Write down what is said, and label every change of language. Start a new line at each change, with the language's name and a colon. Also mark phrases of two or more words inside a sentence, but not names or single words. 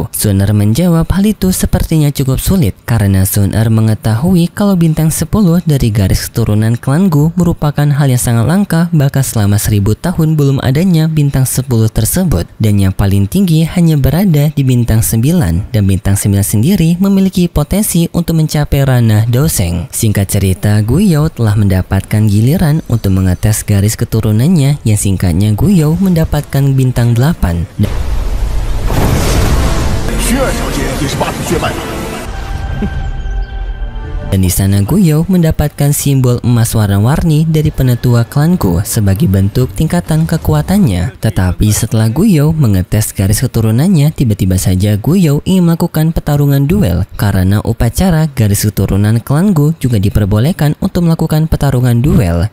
Indonesian: Sun Er menjawab hal itu sepertinya cukup sulit karena Sun Er mengetahui kalau bintang 10 dari garis keturunan klan Gu merupakan hal yang sangat langka, bahkan selama 1000 tahun belum adanya bintang 10 tersebut, dan yang paling tinggi hanya berada di bintang 9, dan bintang 9 sendiri memiliki potensi untuk mencapai ranah Doseng. Singkat cerita, Guiyou telah mendapatkan giliran untuk mengetes garis keturunannya, yang singkatnya Guiyou mendapatkan bintang 8.
Chinese: 薛二小姐也是8品血脉。
Indonesian: Dan di sana Guiyou mendapatkan simbol emas warna-warni dari penetua klanku sebagai bentuk tingkatan kekuatannya. Tetapi setelah Guiyou mengetes garis keturunannya, tiba-tiba saja Guiyou ingin melakukan pertarungan duel karena upacara garis keturunan klan Gu juga diperbolehkan untuk melakukan pertarungan duel.